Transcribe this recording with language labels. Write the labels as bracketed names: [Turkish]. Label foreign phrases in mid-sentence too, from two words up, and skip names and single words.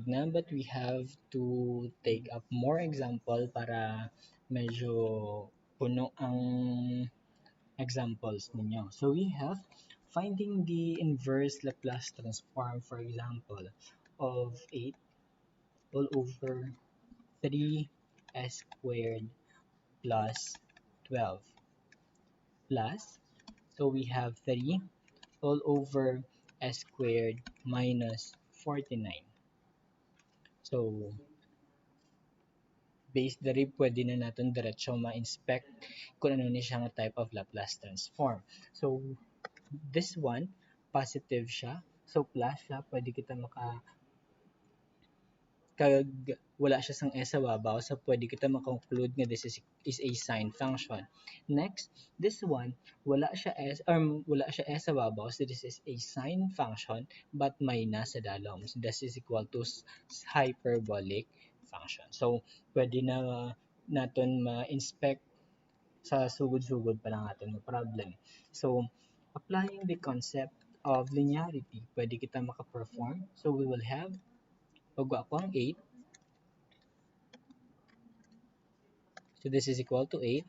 [English] na, but we have to take up more example [Hiligaynon] para medyo puno ang examples ninyo. [English] So we have finding the inverse Laplace transform, for example, of 8 all over 3s squared plus 12 plus, so we have 3 all over s squared minus 49. [Hiligaynon] So, based diri, pwede na natin diretso ma-inspect kung ano ni siya nga [English] type of Laplace transform. So, this one, positive siya. [Hiligaynon] So, plus siya, pwede kita kag wala siya sang s sa babaw, so pwede kita makonclude nga [English] this is a sine function. Next, this one, [Hiligaynon] wala siya s sa babaw, [English] so this is a sine function but minus [Hiligaynon] sa dalom. [English] So this is equal to hyperbolic function. [Hiligaynon] So pwede na naton ma-inspect sa sugod-sugod pa lang natin yung problem. [English] So applying the concept of linearity, [Hiligaynon] pwede kita maka-perform. [English] So we will have, [Hiligaynon] pag ako ang 8, [English] so this is equal to 8.